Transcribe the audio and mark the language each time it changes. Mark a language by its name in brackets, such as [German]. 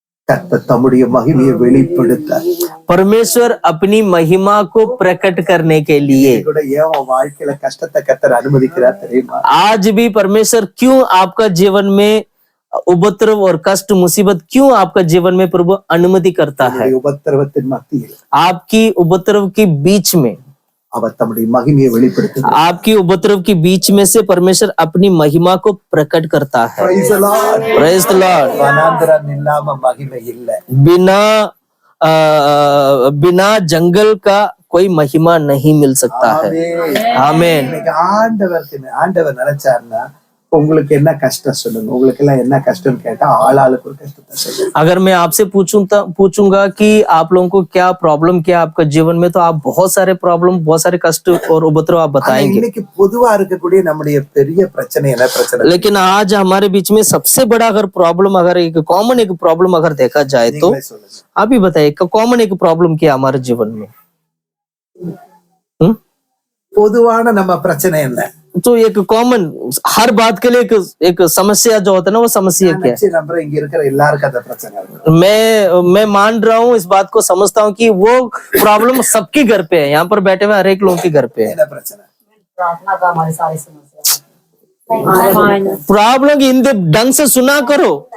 [Tamil] கர்த்தர் தம்முடைய மகிமையை வெளிப்படுத்த [Hindi] परमेश्वर अपनी महिमा को प्रकट करने के लिए [Tamil] கூட ஏன் உன் வாழ்க்கையில கஷ்டத்தை கர்த்தர் அனுமதிக்கிறார் தெரியுமா? [Hindi] आज भी परमेश्वर क्यों आपका जीवन में उपद्रव और कष्ट मुसीबत क्यों आपका जीवन में प्रभु अनुमति करता है? [Tamil] உன்னுடைய உபத்திரவத்தின் மத்தியில் [Hindi] आपकी उपद्रव के बीच में, [Tamil] அவர் தம்முடைய மகிமையை வெளிப்படுத்துகிறார். [Hindi] आपकी उपद्रव के बीच में से परमेश्वर अपनी महिमा को प्रकट करता है। [English] Praise the Lord. Praise the Lord। [Tamil] வனாந்திரம் இல்லாம மகிமை இல்ல. [Hindi] बिना जंगल का कोई महिमा नहीं मिल सकता है। आमीन। [Tamil] இன்னைக்கு ஆண்டவர் நினைச்சாருன்னா உங்களுக்கு என்ன கஷ்டம் சொல்லுங்க. உங்களுக்கு எல்லாம் என்ன கஷ்டம் கேட்டா ஆளாளுக்கு ஒரு கஷ்டத்தை சொல்லுங்க. [Hindi] अगर मैं आपसे पूछूंगा कि आप लोगों को क्या प्रॉब्लम क्या आपका जीवन में, तो आप बहुत सारे प्रॉब्लम, बहुत सारे कष्ट और उपद्रव आप बताएंगे। [Tamil] இன்னைக்கு பொதுவா இருக்கக்கூடிய நம்முடைய பெரிய பிரச்சனை என்ன பிரச்சனை? [Hindi] लेकिन आज हमारे बीच में सबसे बड़ा अगर प्रॉब्लम, अगर एक कॉमन एक प्रॉब्लम अगर देखा जाए तो [Tamil] நீங்களே சொல்லுங்க. [Hindi] आप ही बताइए कॉमन एक प्रॉब्लम क्या है हमारे जीवन में? [Tamil] பொதுவான நம்ம பிரச்சனை என்ன? [Hindi] तो एक कॉमन हर बात के लिए एक समस्या जो होता है ना, वो समस्या क्या है? [Tamil] நிச்சயம் நம்புறேன் இங்க இருக்கிற எல்லாருக்கும் அந்த பிரச்சனை இருக்கு. [Hindi] मैं मान रहा हूँ, इस बात को समझता हूँ कि वो प्रॉब्लम सबके घर पे है, यहाँ पर बैठे हुए हर एक लोगों के घर पे है। [Tamil] என்ன பிரச்சனை? [Hindi] प्रार्थना का हमारे सारे समस्या प्रॉब्लम की हिंदी ढंग से सुना करो।